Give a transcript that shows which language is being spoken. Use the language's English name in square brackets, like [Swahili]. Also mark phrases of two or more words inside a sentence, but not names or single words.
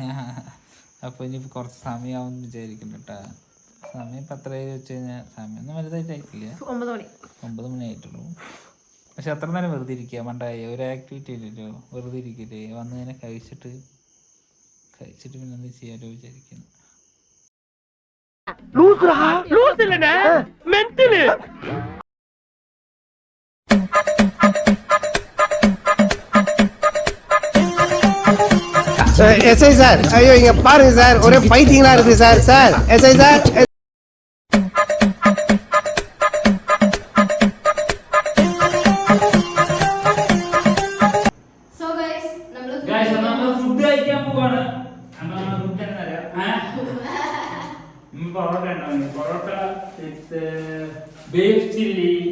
[Malayalam] അപ്പോൾ ഇനി കുറച്ച് സമയമാവും വിചാരിക്കുന്നു കേട്ടോ. സമയം ഇപ്പം എത്ര വെച്ച് കഴിഞ്ഞാൽ സമയമൊന്നും വലുതായിട്ടായിട്ടില്ല. 9 മണി ആയിട്ടുള്ളൂ. പക്ഷെ അത്ര നേരം വെറുതെ ഇരിക്കുക മണ്ടായി. ഒരു ആക്ടിവിറ്റി ഇല്ലല്ലോ, വെറുതെ ഇരിക്കില്ലേ. വന്ന് ഇങ്ങനെ കഴിച്ചിട്ട് പിന്നെ എന്ത് ചെയ്യാലോ വിചാരിക്കുന്നു. [Tamil] எஸ்ஐ சார், ஐயோ இங்க பாருங்க சார், ஒரே பைத்தியங்களா இருக்கு சார். சார் எஸ்ஐ சார். [Malayalam] ഫുഡ് കഴിക്കാൻ പോവാണ്. പൊറോട്ട [English] with beef chilli.